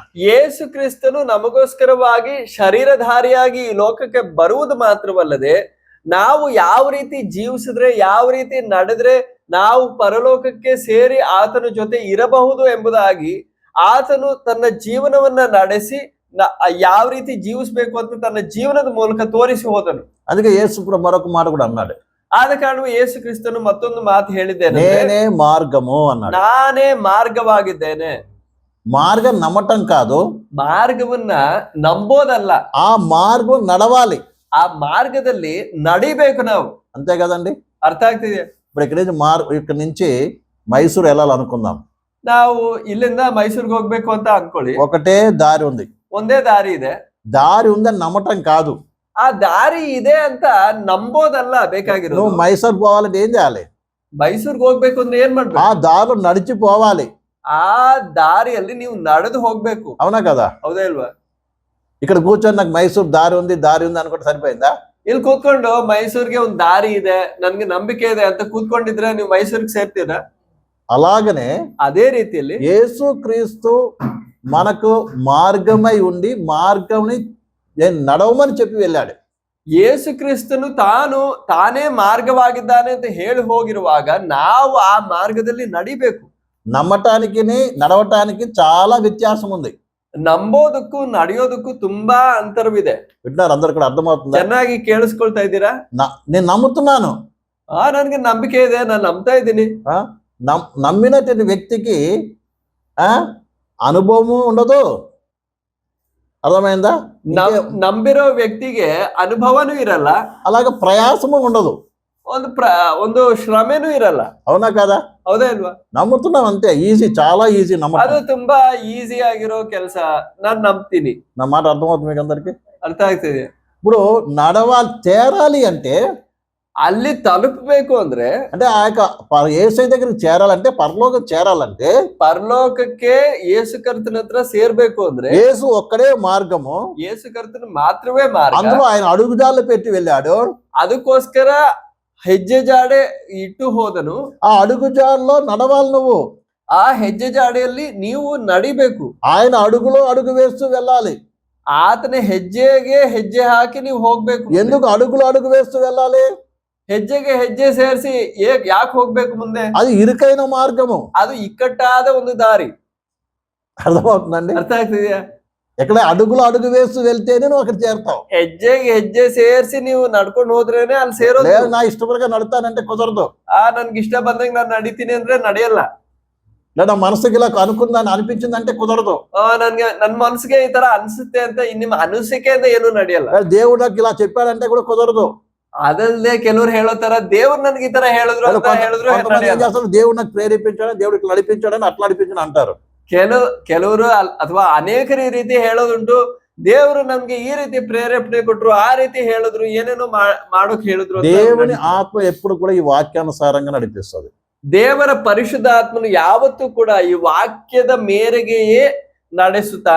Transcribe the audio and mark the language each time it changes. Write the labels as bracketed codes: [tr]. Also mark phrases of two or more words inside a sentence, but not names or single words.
[kn] ಯೇಸು ಕ್ರಿಸ್ತನು ನಮಗೋಸ್ಕರವಾಗಿ ಶರೀರಧಾರಿಯಾಗಿ ಈ ಲೋಕಕ್ಕೆ ಬರುವುದು ಮಾತ್ರವಲ್ಲದೆ ನಾವು ಯಾವ ರೀತಿ ಜೀವಿಸಿದ್ರೆ, ಯಾವ ರೀತಿ ನಡೆದ್ರೆ ನಾವು ಪರಲೋಕಕ್ಕೆ ಸೇರಿ ಆತನ ಜೊತೆ ಇರಬಹುದು ಎಂಬುದಾಗಿ ಆತನು ತನ್ನ ಜೀವನವನ್ನ ನಡೆಸಿ ಯಾವ ರೀತಿ ಜೀವಿಸಬೇಕು ಅಂತ ತನ್ನ ಜೀವನದ ಮೂಲಕ ತೋರಿಸಿ ಹೋದನು. [te] అందుకే యేసు మరొక మాట కూడా అన్నాడు. [kn] ಆದ ಕಾರಣವೇ ಯೇಸು ಕ್ರಿಸ್ತನು ಮತ್ತೊಂದು ಮಾತು ಹೇಳಿದ್ದೇನೆ, [te] నేనే మార్గము అన్నాడు. [kn] ನಾನೇ ಮಾರ್ಗವಾಗಿದ್ದೇನೆ. [te] మార్గం నమ్మటం కాదు, [kn] ಮಾರ್ಗವನ್ನ ನಂಬೋದಲ್ಲ, [te] ఆ మార్గం నడవాలి. [kn] ಆ ಮಾರ್ಗದಲ್ಲಿ ನಡಿಬೇಕು ನಾವು. [te] అంతే కదండి. [kn] ಅರ್ಥ ಆಗ್ತಿದೆ? [te] ఇప్పుడు ఇక్కడి నుంచి మైసూరు వెళ్ళాలనుకుందాం. [kn] ನಾವು ಇಲ್ಲಿಂದ ಮೈಸೂರಿಗೆ ಹೋಗ್ಬೇಕು ಅಂತ ಅನ್ಕೊಳ್ಳಿ. [te] ఒకటే దారి ఉంది. [kn] ಒಂದೇ ದಾರಿ ಇದೆ. [te] దారి ఉందని నమ్మటం కాదు, [kn] ಆ ದಾರಿ ಇದೆ ಅಂತ ನಂಬೋದಲ್ಲ ಬೇಕಾಗಿರೋದು. [te] నువ్వు మైసూరు పోవాలంటే ఏం చేయాలి? [kn] ಮೈಸೂರ್ಗೆ ಹೋಗ್ಬೇಕು ಅಂದ್ರೆ ಏನ್ ಮಾಡ್ಬೇಕು? [te] ఆ దారిలో నడిచిపోవాలి. [kn] ಆ ದಾರಿಯಲ್ಲಿ ನೀವು ನಡೆದು ಹೋಗ್ಬೇಕು. [te] అవునా కదా? [kn] ಹೌದಾ ಇಲ್ವಾ? [te] ఇక్కడ కూర్చొని నాకు మైసూరు దారి ఉంది అనుకుంటే సరిపోయిందా? [kn] ಇಲ್ಲಿ ಕೂತ್ಕೊಂಡು ಮೈಸೂರಿಗೆ ಒಂದು ದಾರಿ ಇದೆ, ನನ್ಗೆ ನಂಬಿಕೆ ಇದೆ ಅಂತ ಕೂತ್ಕೊಂಡಿದ್ರೆ ನೀವು ಮೈಸೂರಿಗೆ ಸೇರ್ತೀರಾ? [te] అలాగనే [kn] ಅದೇ ರೀತಿಯಲ್ಲಿ [te] యేసు క్రీస్తు మనకు మార్గమై ఉండి మార్గంని నడవమని చెప్పి వెళ్ళాడు. [kn] ಯೇಸು ಕ್ರಿಸ್ತನು ತಾನೇ ಮಾರ್ಗವಾಗಿದ್ದಾನೆ ಅಂತ ಹೇಳಿ ಹೋಗಿರುವಾಗ ನಾವು ಆ ಮಾರ್ಗದಲ್ಲಿ ನಡಿಬೇಕು. [te] నమ్మటానికి నడవటానికి చాలా వ్యత్యాసం ఉంది. [kn] ನಂಬೋದಕ್ಕೂ ನಡೆಯೋದಕ್ಕೂ ತುಂಬಾ ಅಂತರವಿದೆ. [te] వింటున్నారు అందరు కూడా? అర్థమవుతుందా? [kn] ಚೆನ್ನಾಗಿ ಕೇಳಿಸ್ಕೊಳ್ತಾ ಇದ್ದೀರಾ? [te] నేను నమ్ముతున్నాను, [kn] ನನ್ಗೆ ನಂಬಿಕೆ ಇದೆ, ನಾನು ನಂಬ್ತಾ ಇದ್ದೀನಿ. [te] నమ్మినటువంటి వ్యక్తికి అనుభవము ఉండదు. అర్థమైందా? [kn] ನಂಬಿರೋ ವ್ಯಕ್ತಿಗೆ ಅನುಭವನೂ ಇರಲ್ಲ, [te] అలాగే ప్రయాసము ఉండదు. [kn] ಒಂದು ಶ್ರಮೆನೂ ಇರಲ್ಲ. [te] అవునా కదా? [kn] ಹೌದಾ ಇಲ್ವಾ? [te] నమ్ముతున్నాం అంతే, ఈజీ, చాలా ఈజీ [kn] ಅದು [te] నమ్మకం. [kn] ತುಂಬಾ ಈಸಿ ಆಗಿರೋ ಕೆಲಸ. ನಾನ್ ನಂಬ್ತೀನಿ. [te] నా మాట అర్థమవుతుంది మీకు అందరికి? [kn] ಅರ್ಥ ಆಗ್ತಿದೆ. [te] ఇప్పుడు చేరాలి అంటే, [kn] ಅಲ್ಲಿ ತಲುಪಬೇಕು ಅಂದ್ರೆ, [te] అంటే ఆ యొక్క యేసయ్య దగ్గరికి చేరాలంటే, పరలోకం చేరాలంటే, [kn] ಪರಲೋಕಕ್ಕೆ ಯೇಸು ಕರ್ತನ ಹತ್ರ ಸೇರ್ಬೇಕು ಅಂದ್ರೆ [te] యేసు ఒక్కడే మార్గము. [kn] ಯೇಸು ಕರ್ತನ ಮಾತ್ರವೇ ಮಾರ್ಗ. [te] అందులో ఆయన అడుగుజాడలు పెట్టి వెళ్ళాడు. [kn] ಅದಕ್ಕೋಸ್ಕರ ಹೆಜ್ಜೆ ಜಾಡೆ ಇಟ್ಟು ಹೋದನು. [te] ఆ అడుగుజాడలో నడవాలి నువ్వు. [kn] ಆ ಹೆಜ್ಜೆ ಜಾಡೆಯಲ್ಲಿ ನೀವು ನಡಿಬೇಕು. [te] ఆయన అడుగులో అడుగు వేస్తూ వెళ్ళాలి. [kn] ಆತನ ಹೆಜ್ಜೆಗೆ ಹೆಜ್ಜೆ ಹಾಕಿ ನೀವು ಹೋಗ್ಬೇಕು. [te] ఎందుకు అడుగులో అడుగు వేస్తూ వెళ్ళాలి? [kn] ಹೆಜ್ಜೆಗೆ ಹೆಜ್ಜೆ ಸೇರಿಸಿ ಯಾಕೆ ಹೋಗ್ಬೇಕು ಮುಂದೆ? [te] అది ఇరుకైన మార్గము, [kn] ಅದು ಇಕ್ಕಟ್ಟಾದ ಒಂದು ದಾರಿ. [te] అర్థమవుతుందండి? [kn] ಅರ್ಥ ಆಗ್ತಿದ್ಯಾ? [te] ఎక్కడ అడుగులో అడుగు వేస్తూ వెళ్తేనే నువ్వు అక్కడ చేరుతావు. [kn] ಹೆಜ್ಜೆಗೆ ಹೆಜ್ಜೆ ಸೇರಿಸಿ ನೀವು ನಡ್ಕೊಂಡು ಹೋದ್ರೇನೆ ಅಲ್ಲಿ ಸೇರೋದು. [te] లేదు నా ఇష్టపడిగా నడుతానంటే కుదరదు. [kn] ನನ್ಗೆ ಇಷ್ಟ ಬಂದಂಗೆ ನಾನು ನಡಿತೀನಿ ಅಂದ್ರೆ ನಡೆಯಲ್ಲ. [te] లేదా మనసుకి ఇలా అనుకుందని అనిపించిందంటే కుదరదు. [kn] ನನ್ ಮನಸ್ಸಿಗೆ ಈ ತರ ಅನ್ಸುತ್ತೆ ಅಂತ ನಿಮ್ಮ ಅನಿಸಿಕೆಯಿಂದ ಏನು ನಡೆಯಲ್ಲ. [te] దేవుడు నాకు ఇలా చెప్పాడంటే కూడా కుదరదు. [kn] ಅದಲ್ಲದೆ ಕೆಲವ್ರು ಹೇಳೋ ತರ ದೇವ್ರು ನನ್ಗೆ ಈ ತರ ಹೇಳಿದ್ರು [te] దేవుడు నాకు ప్రేరేపించాడని, దేవుడికి నడిపించాడని, అట్లా నడిపించని అంటారు. [kn] ಕೆಲವರು ಅಥವಾ ಅನೇಕರು ಈ ರೀತಿ ಹೇಳೋದುಂಟು. ದೇವರು ನಮ್ಗೆ ಈ ರೀತಿ ಪ್ರೇರೇಪಣೆ ಕೊಟ್ರು, ಆ ರೀತಿ ಹೇಳಿದ್ರು, ಏನೇನೋ ಮಾಡೋಕ್ ಹೇಳಿದ್ರು. [te] దేవుని ఆత్మ ఎప్పుడు కూడా ఈ వాక్యానుసారంగా నడిపిస్తుంది. [kn] ದೇವರ ಪರಿಶುದ್ಧ ಆತ್ಮನು ಯಾವತ್ತೂ ಕೂಡ ಈ ವಾಕ್ಯದ ಮೇರೆಗೆಯೇ ನಡೆಸುತ್ತಾನೆ.